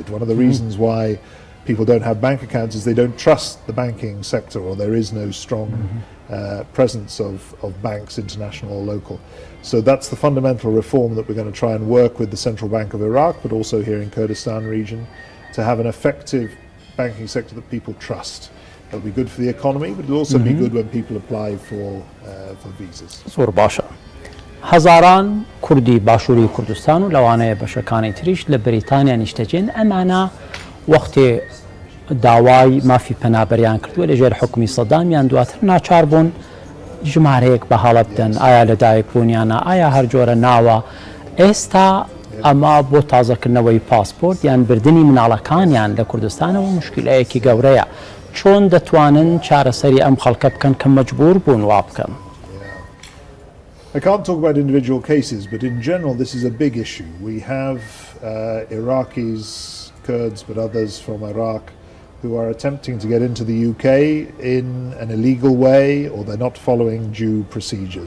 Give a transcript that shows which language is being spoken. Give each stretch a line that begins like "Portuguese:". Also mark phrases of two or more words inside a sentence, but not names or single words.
English: One of the reasons why people don't have bank accounts is they don't trust the banking sector, or there is no strong presence of banks, international or local. So that's the fundamental reform that we're going to try and work with the Central Bank of Iraq, but also here in Kurdistan region, to have an effective banking sector that people trust. It'll be good for the economy, but it'll also be good when people apply for visas.
Central Kurdish: زۆر باشە. هەزاران کوردی باشووری کوردستان و لەوانەیە بەشەکانی تریش لە بریتانیا نیشتەجێن ئەمانە وەختێ داوای مافی پەنابەریان کردووە لەژێر حکومی سەدامیان دواتر ناچار بوون ژمارەیەک بە هەڵە بدەن، ئایا لەدایکبوونیانە ئایا هەر جۆرە ناوە. ئێستا ئەمە بۆ تازەکردنەوەی پاسپۆرت یان بردننی مناڵەکانیان لە کوردستانەوە مشکلەیەکی گەورەیە. چۆن دەتوانن چارەسەری ئەم خەڵکە بکەن کە مەجبور بوون وا بکەن؟
English: I can't talk about individual cases, but in general this is a big issue. We have Iraqis, Kurds, but others from Iraq who are attempting to get into the UK in an illegal way, or they're not following due procedures.